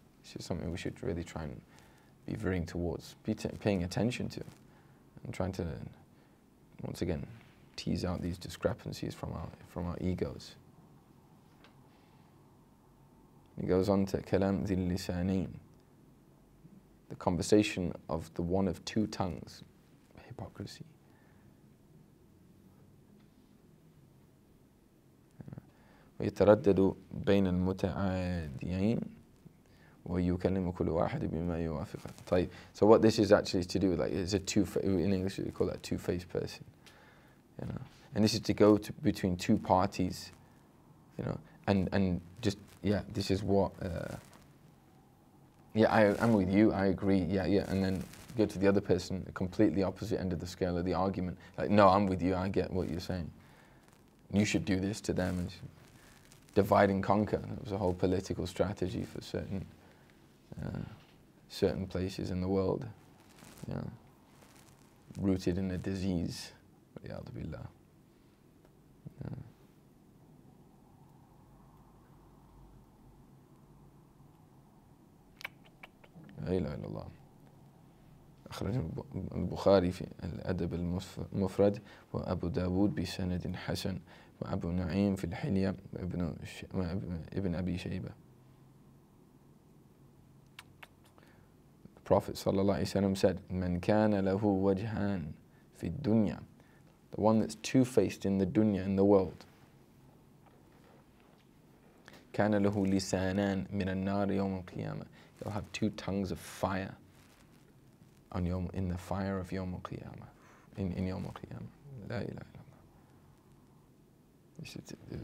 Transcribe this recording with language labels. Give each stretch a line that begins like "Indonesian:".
English: This is something we should really try and be veering towards, paying attention to, and trying to, once again, tease out these discrepancies from our egos. He goes on to
Arabic: kalam dhil lisanain,
English: the conversation of the one of two tongues, hypocrisy.
Arabic: ويتردد بين المتعاديين ويكلم كل واحد بما يوافقه. طيب.
English: So what this is actually to do with, like, is in English we call that two-faced person. And this is to go between two parties, and just, this is what, I'm with you, I agree, and then go to the other person, the completely opposite end of the scale of the argument. Like, no, I'm with you, I get what you're saying. You should do this to them. And divide and conquer. That was a whole political strategy for certain places in the world, rooted in a disease.
Arabic: Billah. لا إله إلا الله. أخرج البخاري في الأدب المفرد وأبو داود بسند حسن وأبو نعيم في الحلية وابن أبي شيبة.
English: The Prophet ﷺ said,
Arabic: "Man kana lahu wajhan fi dunya,"
English: the one that's two-faced in the dunya, in the world.
Arabic: "Kana lahu lisanan min an-nar yawm al-qiyamah."
English: He'll have two tongues of fire in the fire of Yawm al-Qiyamah, in Yawm al-Qiyamah.
Arabic: La ilaha illallah.